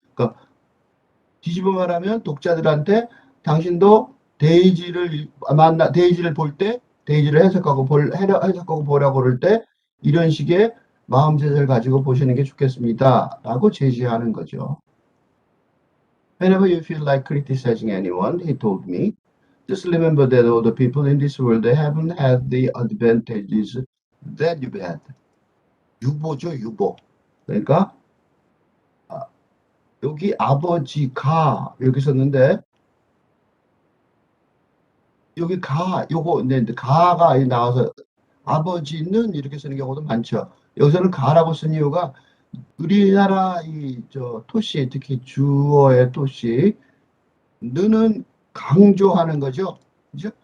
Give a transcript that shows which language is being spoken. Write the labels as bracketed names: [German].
[Korean] 그러니까 뒤집어 말하면 독자들한테 당신도 데이지를 볼 때, 데이지를 해석하고 보려고 그럴 때 이런 식의 마음제를 가지고 보시는 게 좋겠습니다 라고 제시하는 거죠. [English] Whenever you feel like criticizing anyone, he told me, just remember that all the people in this world, they haven't had the advantages that you've had. [Korean] 유보죠, 유보. 그러니까 여기 아버지가 이렇게 썼는데 여기 요거 가가 나와서 아버지는 이렇게 쓰는 경우도 많죠. 여기서는 가라고 쓴 이유가 우리나라 토시, 특히 주어의 토시 는은 강조하는 거죠. 그죠?